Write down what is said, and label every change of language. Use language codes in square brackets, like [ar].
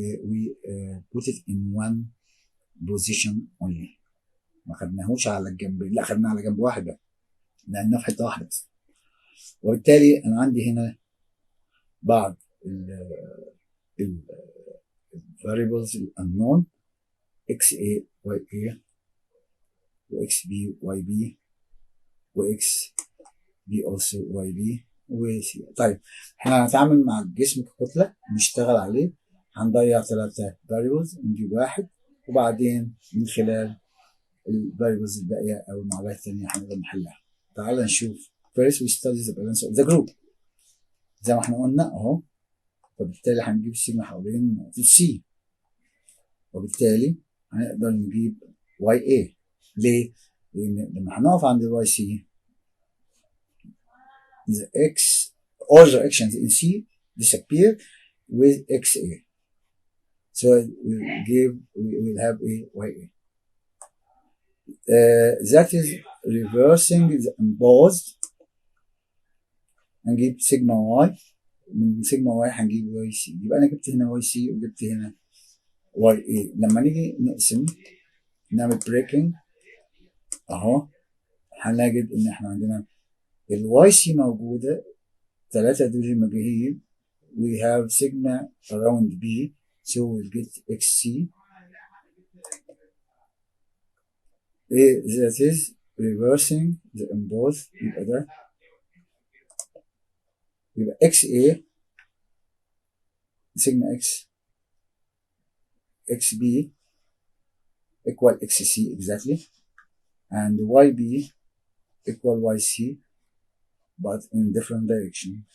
[en] we put it in one position only. [ar] ما خدناهوش على الجنب، لا خدناه على جنب واحد بقى، لأنه في حتة واحدة بس. وبالتالي أنا عندي هنا بعض ال variables unknown XA YA و XB YB و XB also YB و C. طيب احنا هنتعامل مع الجسم ككتلة نشتغل عليه، هنضيع 3 variables ونجيب واحد، وبعدين من خلال الفاريبلز الباقية أو المعادلات التانية هنقدر نحلها. تعال نشوف. [en] First we study the balance of the group [ar] زي ما احنا قلنا اهو. فبالتالي هنجيب السيجما حوالين نقطة C، وبالتالي هنقدر نجيب YA. ليه؟ لأن لما هنقف عند الواي سي [en] the X all the actions in C disappear with XA, so we will have a YA. That is reversing the imposed. [ar] هنجيب سيجما واي، من سيجما واي هنجيب واي سي، يبقى انا جبت هنا واي سي وجبت هنا واي اي. لما نيجي نقسم نعمل بريكنج اهو هنجد ان احنا عندنا الواي سي موجوده، 3 دول مجهولين. [en] we have sigma around B, so we'll get XC. that is reversing the imposed. [ar] يبقى ده يبقى [en] XA sigma X XB equal XC exactly, and YB equal YC, but in different direction.